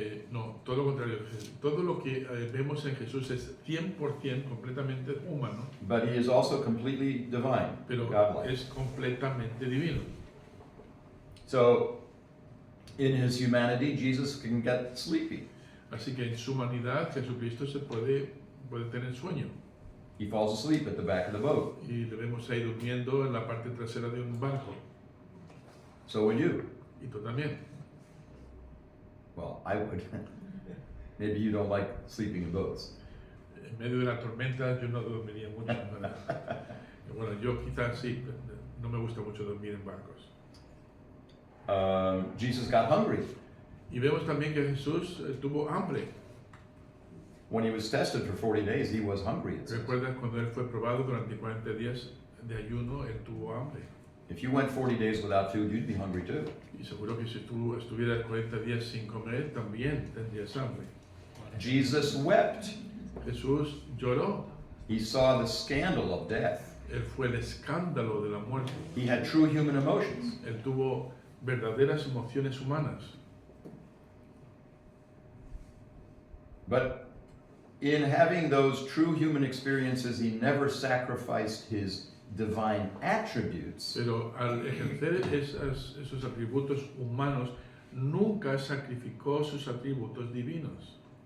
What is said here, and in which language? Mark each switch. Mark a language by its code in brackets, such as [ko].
[es] No, todo lo contrario. Todo lo que vemos en Jesús es 100% completamente humano, [en] but he is also completely divine, [es] pero [en] godlike. [es] es completamente divino. [en] So, in his humanity, Jesus can get sleepy. [es] Así que en su humanidad Jesucristo se puede tener sueño. [en] He falls asleep at the back of the boat. [es] Y le vemos ahí durmiendo en la parte trasera de un barco. [en] So would you. [es] Y tú también. [en] Well, I would. Maybe you don't like sleeping in boats. [es] En medio de la tormenta yo no dormiría mucho. Bueno, yo quizás sí, no me gusta mucho dormir en barcos. [en] Jesus got hungry. [es] Y vemos también que Jesús tuvo hambre. [en] When he was tested for 40 days, he was hungry. It says. [es] ¿Recuerdas cuando él fue probado durante 40 días de ayuno, él tuvo hambre? [en] If you went 40 days without food, you'd be hungry too. [es] Y seguro que si tú estuvieras 40 días sin comer, también tendrías hambre. [en] Jesus wept. [es] Jesús lloró. [en] He saw the scandal of death. [es] Él fue el escándalo de la muerte. [en] He had true human emotions. [es] Él tuvo verdaderas emociones humanas. [en] But in having those true human experiences, he never sacrificed his divine attributes [es] Pero al ejercer esos atributos humanos, nunca sacrificó sus atributos divinos.